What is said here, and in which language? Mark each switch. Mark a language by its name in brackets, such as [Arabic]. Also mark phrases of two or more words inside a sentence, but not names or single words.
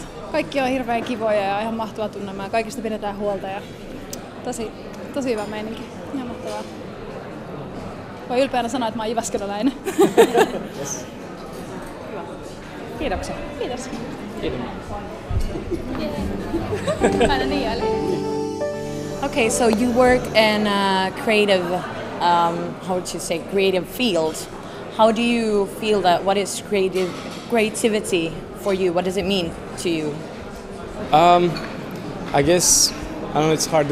[Finnish] Kaikki on hirveän kivoja ja ihan mahtavaa tunnelmaa. Kaikista pidetään huolta ja tosi hyvä meininki. Ihan mahtavaa. Voi ylpeänä sanoa, että mä oon jyväskyläläinen. Yes. Kiitoksia. Kiitos. Kiitos. Aina niin jälleen. [English] Okay, so you work in a creative, creative field. How do you feel that? What is creativity for you? What does it mean to you? I guess I don't know. It's hard.